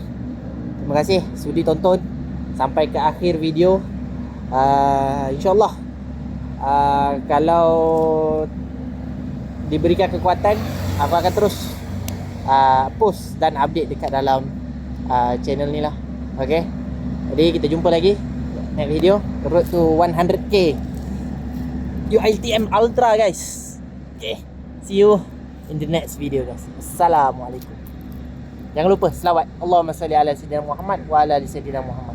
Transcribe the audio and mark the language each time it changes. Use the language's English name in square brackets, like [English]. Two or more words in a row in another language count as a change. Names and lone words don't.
[Malay] Terima kasih sudi tonton sampai ke akhir video. InsyaAllah kalau diberikan kekuatan, aku akan terus post dan update dekat dalam channel ni lah. Okay, jadi kita jumpa lagi [English] next video. Road to 100k UiTM Ultra guys. Okay, see you in the next video guys. [Malay] Assalamualaikum. Jangan lupa selawat [Arabic] اللهم صل على سيدنا محمد وعلى آل سيدنا محمد.